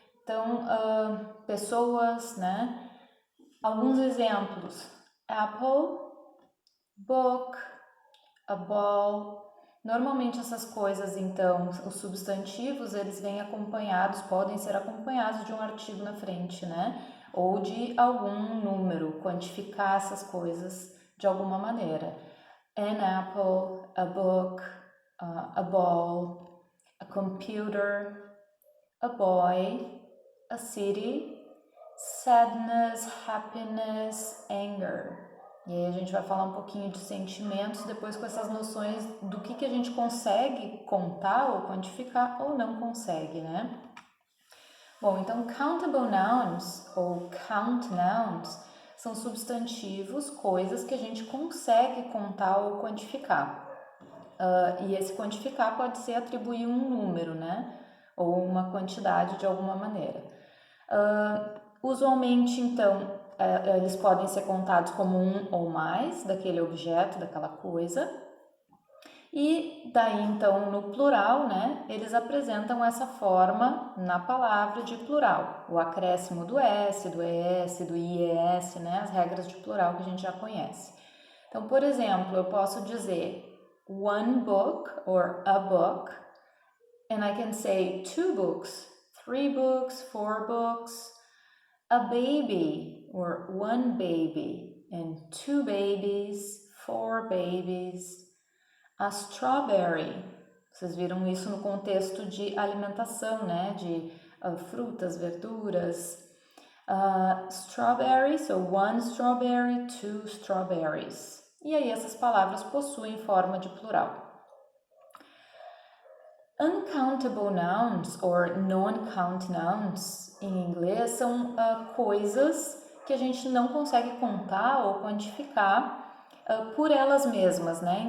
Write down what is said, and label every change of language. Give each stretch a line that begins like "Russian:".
Portuguese: Então, pessoas, né? Alguns exemplos: apple, book, a ball. Normalmente essas coisas, então, os substantivos, eles vêm acompanhados, podem ser acompanhados de um artigo na frente, né? Ou de algum número, quantificar essas coisas de alguma maneira.
English: An apple, a book, a ball, a computer, a boy, a city, sadness, happiness, anger.
Portuguese: E aí a gente vai falar um pouquinho de sentimentos depois com essas noções do que a gente consegue contar ou quantificar ou não consegue, né? Bom, então countable nouns ou count nouns são substantivos, coisas que a gente consegue contar ou quantificar. E esse quantificar pode ser atribuir um número, né? Ou uma quantidade de alguma maneira. Usualmente, então, eles podem ser contados como um ou mais daquele objeto, daquela coisa. E daí, então, no plural, né, eles apresentam essa forma na palavra de plural. O acréscimo do S, do ES, do IES, né, as regras de plural que a gente já conhece. Então, por exemplo, eu posso dizer
English: one book or a book, and I can say two books, three books, four books, a baby or one baby, and two babies, four babies, a strawberry.
Portuguese: Vocês viram isso no contexto de alimentação, né? De frutas, verduras.
English: Strawberry, so one strawberry, two strawberries.
Portuguese: E aí essas palavras possuem forma de plural. Uncountable nouns or non-count nouns em inglês são coisas que a gente não consegue contar ou quantificar por elas mesmas, né?